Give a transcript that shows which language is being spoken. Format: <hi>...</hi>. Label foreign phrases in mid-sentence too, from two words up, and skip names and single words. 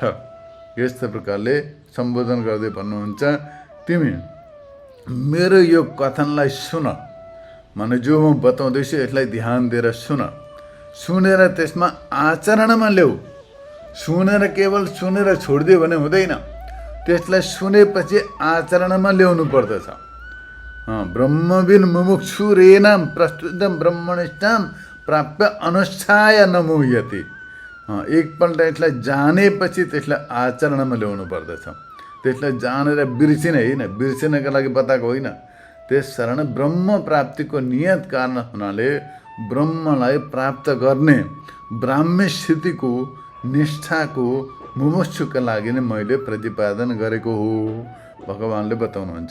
<ne>यस्तो प्रकारले सम्बोधन गर्दै भन्नुहुन्छ, तिमी मेरो यो कथनलाई सुन, माने जो म बताउँदैछु यसलाई ध्यान दिएर सुन, सुनेर त्यसमा आचरणमा ल्याऊ। सुनेर केवल सुनेर छोडिदियो भने हुँदैन, त्यसलाई सुनेपछि आचरणमा ल्याउनु पर्दछ।</ne> <sa>ब्रह्मविन मुमुक्षु रेनाम प्रस्तुतम ब्रह्मनिष्ठाम प्राप्य अनुष्ठाय नमुह्यति।</sa> <ne>एकपल्ट यसलाई जानेपछि त्यसलाई आचरणमा ल्याउनु पर्दछ। त्यसलाई जानेर बिर्सिने होइन, बिर्सिनका लागि बताएको होइन। त्यसकारण ब्रह्म प्राप्तिको नियत कारण हुनाले ब्रह्मलाई प्राप्त गर्ने ब्राह्मी स्थितिको निष्ठाको मुमुक्षुका लागि नै मैले प्रतिपादन गरेको हो भगवानले बताउनुहुन्छ।</ne>